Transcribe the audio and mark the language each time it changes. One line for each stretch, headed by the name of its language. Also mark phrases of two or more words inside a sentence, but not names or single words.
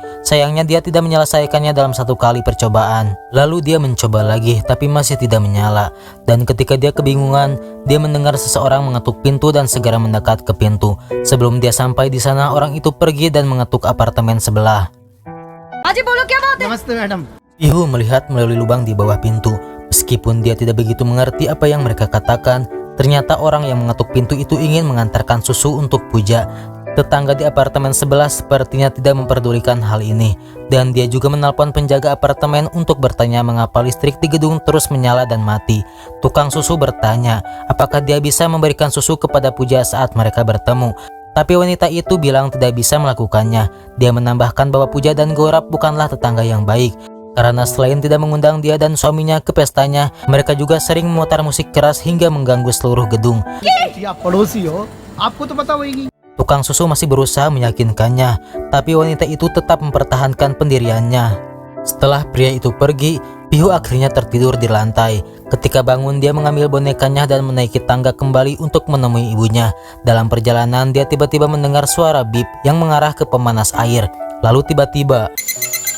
Indonesian: Sayangnya dia tidak menyelesaikannya dalam satu kali percobaan. Lalu dia mencoba lagi tapi masih tidak menyala. Dan ketika dia kebingungan, dia mendengar seseorang mengetuk pintu dan segera mendekat ke pintu. Sebelum dia sampai di sana, orang itu pergi dan mengetuk apartemen sebelah.
Hindi: Aji, बोलो क्या बात है? नमस्ते मैडम।
Indonesian: Pihu melihat melalui lubang di bawah pintu. Meskipun dia tidak begitu mengerti apa yang mereka katakan, ternyata orang yang mengetuk pintu itu ingin mengantarkan susu untuk Puja. Tetangga di apartemen sebelah sepertinya tidak memperdulikan hal ini, dan dia juga menelpon penjaga apartemen untuk bertanya mengapa listrik di gedung terus menyala dan mati. Tukang susu bertanya apakah dia bisa memberikan susu kepada Puja saat mereka bertemu. Tapi wanita itu bilang tidak bisa melakukannya. Dia menambahkan bahwa Puja dan Gaurap bukanlah tetangga yang baik, karena selain tidak mengundang dia dan suaminya ke pestanya, mereka juga sering memutar musik keras hingga mengganggu seluruh gedung.
Hindi: जी आप पड़ोसी हो, आपको तो पता होगी।
Indonesian: Tukang susu masih berusaha meyakinkannya, tapi wanita itu tetap mempertahankan pendiriannya. Setelah pria itu pergi, Pihu akhirnya tertidur di lantai. Ketika bangun, dia mengambil bonekanya dan menaiki tangga kembali untuk menemui ibunya. Dalam perjalanan, dia tiba-tiba mendengar suara bip yang mengarah ke pemanas air.